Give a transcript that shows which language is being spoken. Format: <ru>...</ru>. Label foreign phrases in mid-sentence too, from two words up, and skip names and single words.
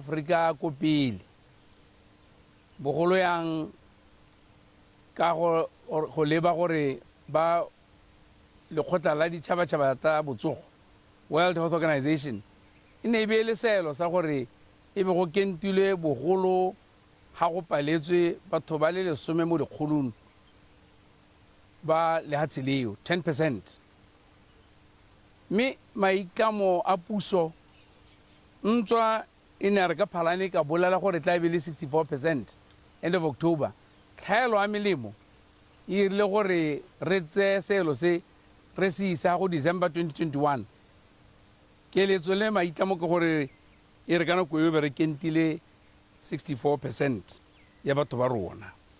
<tn>Aforika ko pele bogolo yang ka go leba gore ba lekgotla la ditšhabatšhaba tsa botsogo World Health Organization e ne e beele seelo sa gore e be go kentilwe bogolo ga go paletswe batho ba le 10 mo dikgolong ba lehatshe leo 10%. Mme maitlamo a puso ntswa e ne re ka Phalane ka bolela gore tla be le 64%</tn> <en>end of October.</en> <tn>Tlhaelo a melemo e irile gore re tse seelo se re se isa go December 2021. Keletso le maitlamo ke gore e re ka nako eo be re kentile 64% ya batho ba rona.</tn>